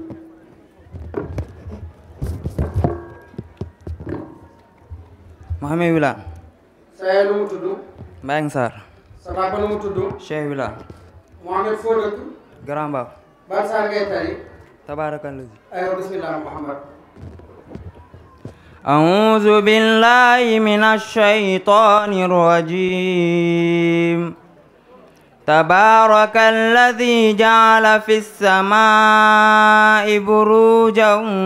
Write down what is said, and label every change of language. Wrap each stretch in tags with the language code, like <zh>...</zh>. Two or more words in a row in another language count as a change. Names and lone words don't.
<wo>Mohamed Wila sa yaay nu mu tudd Mbayang Sarr sa papa nu mu tudd Cheikh Wila Mohamed foo dëkk Grand Mbao ban saar ngay tari tabarakallah</wo> <ar>أيوه بسم الله محمد أعوذ بالله من الشيطان الرجيم تبارك الذي جعل في السماء بروجا</ar>